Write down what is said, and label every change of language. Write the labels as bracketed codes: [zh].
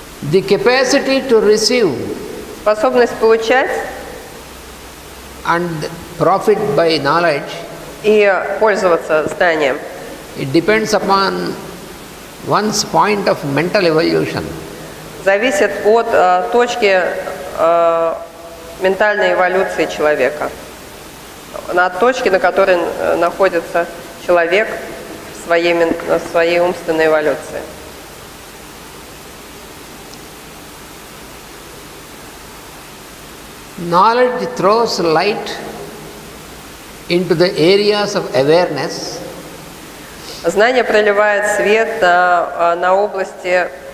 [en] The capacity to receive [ru] Способность получать [en] and profit by knowledge, [ru] и пользоваться знанием, [en] it depends upon one's point of mental evolution. [ru] зависит от точки ментальной эволюции человека, от точки, на которой находится человек в своей умственной эволюции. [en] Knowledge throws light into the areas of awareness. [ru] Знание проливает свет на области